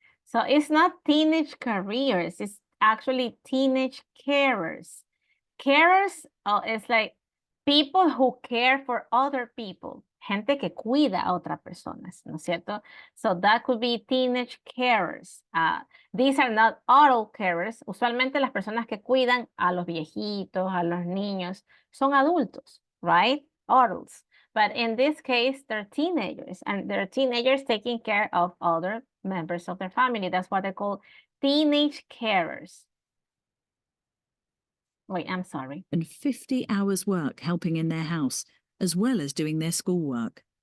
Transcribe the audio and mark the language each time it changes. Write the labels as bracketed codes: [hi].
[en] So it's not teenage careers, it's actually teenage carers. Carers is like people who care for other people, [es] gente que cuida a otras personas, ¿no es cierto? [en] So that could be teenage carers. These are not adult carers. [es] Usualmente las personas que cuidan a los viejitos, a los niños, son adultos, right? [en] Adults. But in this case, they're teenagers, and they're teenagers taking care of other members of their family. That's what they call teenage carers. Wait, I'm sorry. and 50 hours work helping in their house, as well as doing their schoolwork.